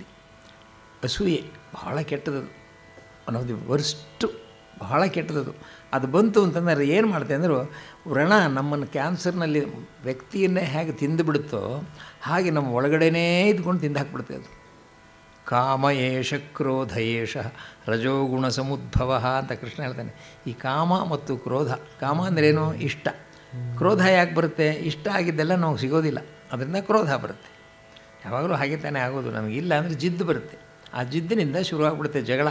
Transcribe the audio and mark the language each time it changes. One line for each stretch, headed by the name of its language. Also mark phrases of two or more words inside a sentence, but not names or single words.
Kannada: ಅಸೂಯೆ ಬಹಳ ಕೆಟ್ಟದದು, ಅನ್ನೋದು ವರ್ಸ್ಟು, ಬಹಳ ಕೆಟ್ಟದದು. ಅದು ಬಂತು ಅಂತಂದರೆ ಏನು ಮಾಡುತ್ತೆ ಅಂದರೆ, ವ್ರಣ ನಮ್ಮನ್ನು ಕ್ಯಾನ್ಸರ್ನಲ್ಲಿ ವ್ಯಕ್ತಿಯನ್ನೇ ಹೇಗೆ ತಿಂದುಬಿಡುತ್ತೋ ಹಾಗೆ ನಮ್ಮ ಒಳಗಡೆನೇ ಇದ್ಕೊಂಡು ತಿಂದು ಹಾಕ್ಬಿಡುತ್ತೆ ಅದು.
Sanskrit: ಕಾಮ ಏಷ ಕ್ರೋಧ ಏಷ ರಜೋಗುಣ ಸಮುದ್ಭವ
Kannada: ಅಂತ ಕೃಷ್ಣ ಹೇಳ್ತಾನೆ. ಈ ಕಾಮ ಮತ್ತು ಕ್ರೋಧ, ಕಾಮ ಅಂದ್ರೇನು? ಇಷ್ಟ. ಕ್ರೋಧ ಯಾಕೆ ಬರುತ್ತೆ? ಇಷ್ಟ ಆಗಿದ್ದೆಲ್ಲ ನಮಗೆ ಸಿಗೋದಿಲ್ಲ, ಅದರಿಂದ ಕ್ರೋಧ ಬರುತ್ತೆ. ಯಾವಾಗಲೂ ಹಾಗೆ ತಾನೇ ಆಗೋದು. ನಮಗಿಲ್ಲ ಅಂದರೆ ಜಿದ್ದು ಬರುತ್ತೆ, ಆ ಜಿದ್ದಿನಿಂದ ಶುರುವಾಗ್ಬಿಡುತ್ತೆ ಜಗಳ.